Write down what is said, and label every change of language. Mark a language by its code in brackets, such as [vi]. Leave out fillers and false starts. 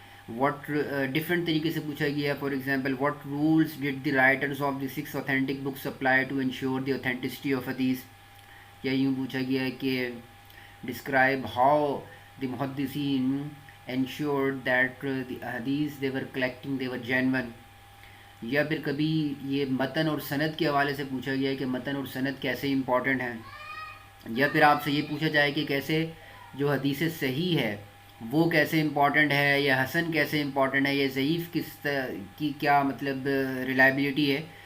[en] what different [hi] तरीके से पूछा गया. [en] For example, what rules did the writers of the 6 authentic books apply to ensure the authenticity of hadith. [hi] या यूँ पूछा गया है कि [en] describe how the muhaddithin ensured that the hadith they were collecting they were genuine. [hi] या फिर कभी ये मतन और सनद के हवाले से पूछा गया है कि मतन और सनद कैसे इंपॉर्टेंट हैं. या फिर आपसे ये पूछा जाए कि कैसे जो हदीस सही है वो कैसे इंपॉर्टेंट है, या हसन कैसे इंपॉर्टेंट है, या ज़ईफ़ की क्या मतलब रिलायबिलिटी है.